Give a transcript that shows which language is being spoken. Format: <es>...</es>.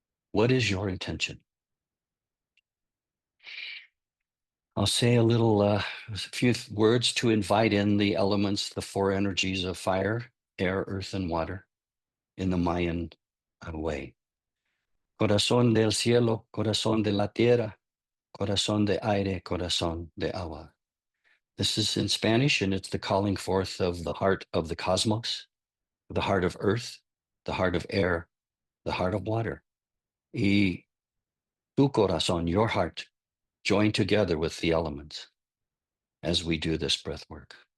<en>What is your intention? I'll say a few words to invite in the elements, the four energies of fire, air, earth, and water in the Mayan way.</en> <es>Corazón del cielo, corazón de la tierra, corazón de aire, corazón de agua.</es> <en>This is in Spanish, and it's the calling forth of the heart of the cosmos, the heart of earth, the heart of air, the heart of water.</en> <es>Y tu corazón,</es> <en>your heart, join together with the elements as we do this breath work.</en>